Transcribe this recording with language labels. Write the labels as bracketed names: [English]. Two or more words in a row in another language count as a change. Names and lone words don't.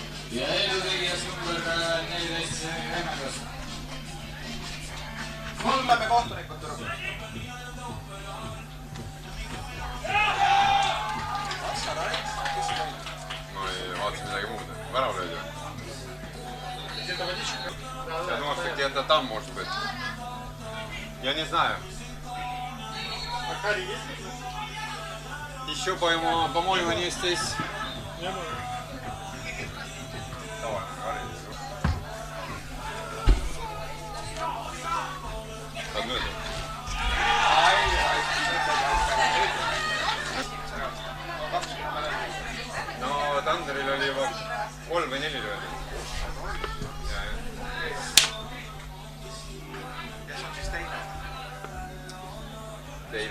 [Estonian] ja elutegijas number 14 Remmelgas. Kuuleme kohtunikud Turgu. Ma ei vaatasin midagi muud. Värav löödi või? [Russian] Ja может где-то там может быть. Я не знаю. Еще, по-моему, они здесь. Давай, Кари. Одну это. [Estonian] No Tanderil oli juba 3 või 4 löödi. Kes on siis teine? Teine.